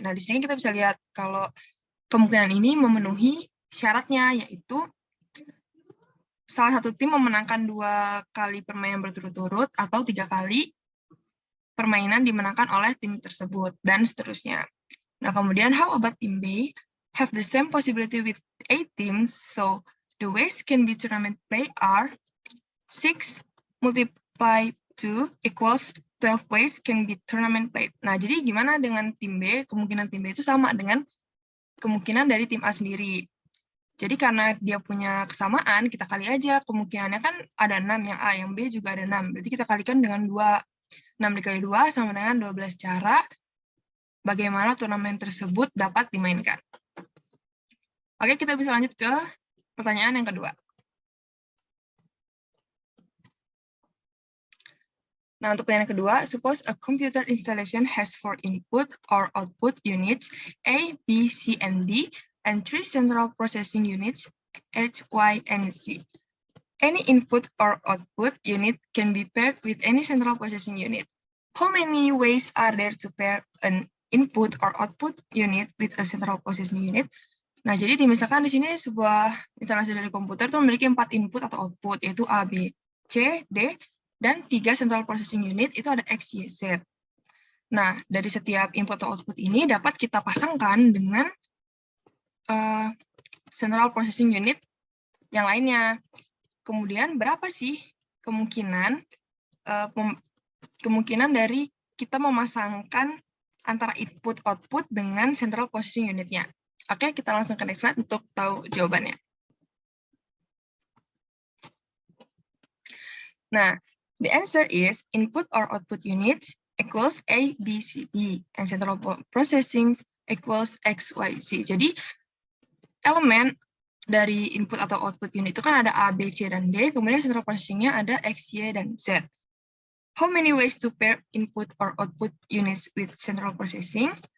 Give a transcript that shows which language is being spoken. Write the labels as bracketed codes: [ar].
[id] Nah, di sini kita bisa lihat kalau kemungkinan ini memenuhi syaratnya, yaitu salah satu tim memenangkan 2 kali permainan berturut-turut atau 3 kali permainan dimenangkan oleh tim tersebut, dan seterusnya. Nah, kemudian [en] how about team B? Have the same possibility with 8 teams, so the ways can be tournament play are 6 multiply 2 equals 12 ways can be tournament played. [id] Nah, jadi gimana dengan tim B? Kemungkinan tim B itu sama dengan kemungkinan dari tim A sendiri. Jadi karena dia punya kesamaan, kita kali aja kemungkinannya kan ada 6, yang A, yang B juga ada 6. Berarti kita kalikan dengan 2. 6 dikali 2 sama dengan 12 cara bagaimana turnamen tersebut dapat dimainkan. Oke, kita bisa lanjut ke pertanyaan yang kedua. Nah, untuk pertanyaan kedua, [en] suppose a computer installation has 4 input or output units, A, B, C, and D, and 3 central processing units, H, Y, and Z. Any input or output unit can be paired with any central processing unit. How many ways are there to pair an input or output unit with a central processing unit? [id] Nah, jadi misalkan di sini sebuah instalasi dari komputer itu memiliki 4 input atau output, yaitu A, B, C, D, dan 3 central processing unit, itu ada X, Y, Z. Nah, dari setiap input atau output ini dapat kita pasangkan dengan central processing unit yang lainnya. Kemudian berapa sih kemungkinan dari kita memasangkan antara input-output dengan central processing unitnya? Oke, kita langsung ke next slide untuk tahu jawabannya. [en] Nah, the answer is input or output units equals A, B, C, D, and central processing equals X, Y, Z. [id] Jadi, elemen dari input atau output unit itu kan ada A, B, C, dan D, kemudian central processing-nya ada X, Y, dan Z. [en] How many ways to pair input or output units with central processing?